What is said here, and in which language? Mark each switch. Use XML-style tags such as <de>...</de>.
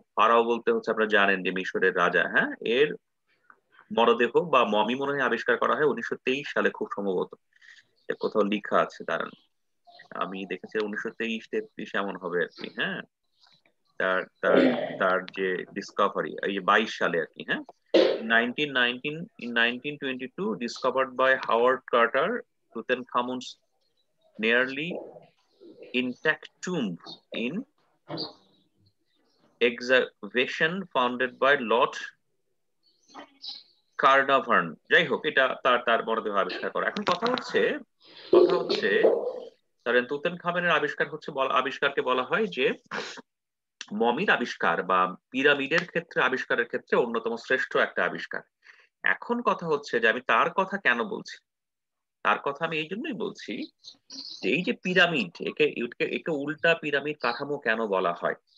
<bn>Pharaoh বলতে হচ্ছে আপনারা জানেন যে মিশরের রাজা। হ্যাঁ, এর মরদেহ বা মমি মনে হয় আবিষ্কার করা হয় 1923 সালে, খুব সম্ভবত। কোথাও লিখা আছে, দাঁড়ান, আমি দেখেছি 1923-33 এমন হবে আর কি। হ্যাঁ, তার তার তার যে ডিসকভারি এই যে 22 সালে আর কি।</bn> <en>হ্যাঁ, 1922 discovered by Howard Carter, Tutankhamun's nearly intact tomb in excavation founded by Lord Carnarvon।</en> <bn>যাই হোক, এটা তার মরদেহ আবিষ্কার করা। এখন কথা হচ্ছে ধরেন তুতানখামেনের আবিষ্কারকে বলা হয় যে মমির আবিষ্কার বা পিরামিডের ক্ষেত্রে আবিষ্কারের ক্ষেত্রে অন্যতম শ্রেষ্ঠ একটা আবিষ্কার। এখন কথা হচ্ছে যে আমি তার কথা কেন বলছি? তার কথা আমি এই জন্যই বলছি যে এই যে পিরামিড, একে উল্টা পিরামিড কাঠামো কেন বলা হয়?</bn>